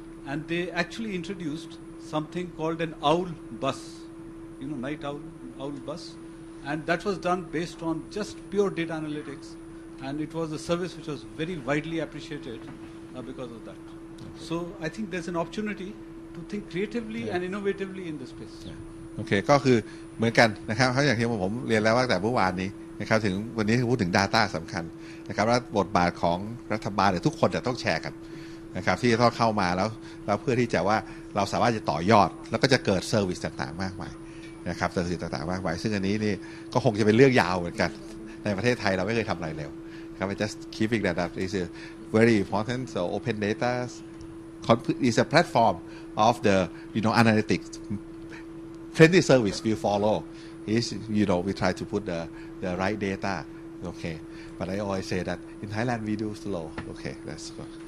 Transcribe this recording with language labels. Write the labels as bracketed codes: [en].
[en] And they actually introduced something called an owl bus, night owl bus. And that was done based on just pure data analytics. And it was a service which was very widely appreciated because of that. So I think there's an opportunity to think creatively and innovatively in this space. [th] โอเคก็คือเหมือนกันนะครับเพราะอย่างที่ผมเรียนแล้วว่าแต่เมื่อวานนี้นะครับถึงวันนี้พูดถึง Data สำคัญนะครับและบทบาทของรัฐบาลทุกคนจะต้องแชร์กันนะครับที่จะต้องเข้ามาแล้วเพื่อที่จะว่าเราสามารถจะต่อยอดแล้วก็จะเกิดเซอร์วิสต่างๆมากมายนะครับเซอร์วิสต่างๆมากมายซึ่งอันนี้นี่ก็คงจะเป็นเรื่องยาวเหมือนกันในประเทศไทยเราไม่เคยทำอะไรเร็วครับ [en] just keeping that is very important. So open data is a platform of the analytics. Friendly service we follow is we try to put the right data. Okay, but I always say that in Thailand we do slow. Okay, that's good.